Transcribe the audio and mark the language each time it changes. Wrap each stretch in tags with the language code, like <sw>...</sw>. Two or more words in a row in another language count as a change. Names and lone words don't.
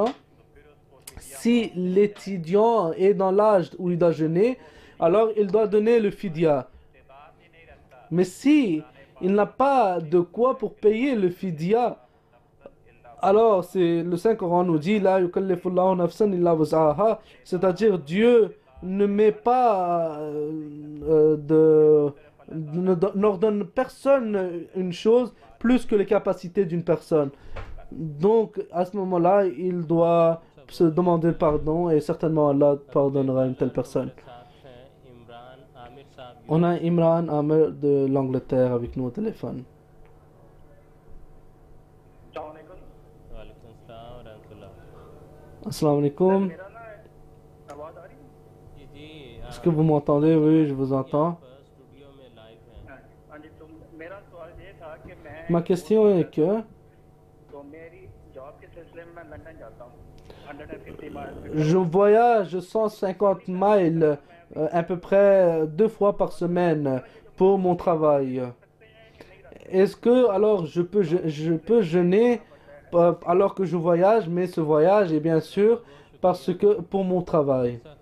<fr>Si l'étudiant est dans l'âge où il doit jeûner, alors il doit donner le fidya. Mais si il n'a pas de quoi pour payer le fidya, alors le Saint-Coran nous dit</fr> <ar>لا يكلف الله نفسا إلا وسعها,</ar> <fr>c'est-à-dire Dieu ne met pas n'ordonne personne une chose plus que les capacités d'une personne. Donc à ce moment-là, il doit se demander pardon et certainement Allah pardonnera une telle personne. On a Imran Amir de l'Angleterre avec nous au téléphone.</fr> <ar>السلام عليكم.</ar> <ur>میرا نا آواز آ رہی ہے?</ur> <fr>Est-ce que vous m'entendez? Oui, je vous entends.</fr> <ur>ہاں جی، تو میرا سوال یہ تھا کہ میں</ur> <fr>Ma question est que</fr> <ur>تو میری جاب کے سلسلے میں میں لندن جاتا ہوں 150 مائل</ur> <fr>je voyage 150 miles à peu près 2 fois par semaine pour mon travail. Est-ce que alors je peux jeûner alors que je voyage, mais ce voyage est bien sûr parce que pour mon travail.</fr>